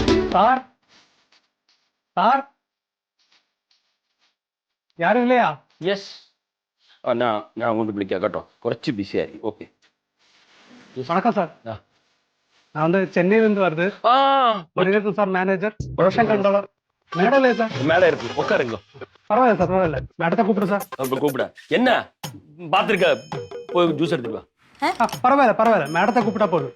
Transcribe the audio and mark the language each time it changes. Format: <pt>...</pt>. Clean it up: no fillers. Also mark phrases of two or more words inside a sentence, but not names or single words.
<ta>സാർ സാർ யாரும் இல்லையா?</ta> <ml>യെസ് ഞാൻ അങ്ങോട്ട് വിളിക്കാം കേട്ടോ, കുറച്ച് ബിസി ആയി. ഓക്കെ.</ml> <ta>வணக்கம் சார். நான் வந்து சென்னையிலேருந்து வருது. மணிரத்னம் சார் மேனேஜர், ப்ரொடக்ஷன் கண்ட்ரோலர். மேடம் இல்லையா சார்? மேடம் இருக்கு, உட்காருங்க. பரவாயில்ல சார், பரவாயில்ல. மேடத்தை கூப்பிடு சார். கூப்பிட என்ன பார்த்துருக்க, போய் ஜூஸ் எடுத்துட்டு வா. பரவாயில்ல பரவாயில்ல, மேடத்தை கூப்பிட்டா போதும்.</ta>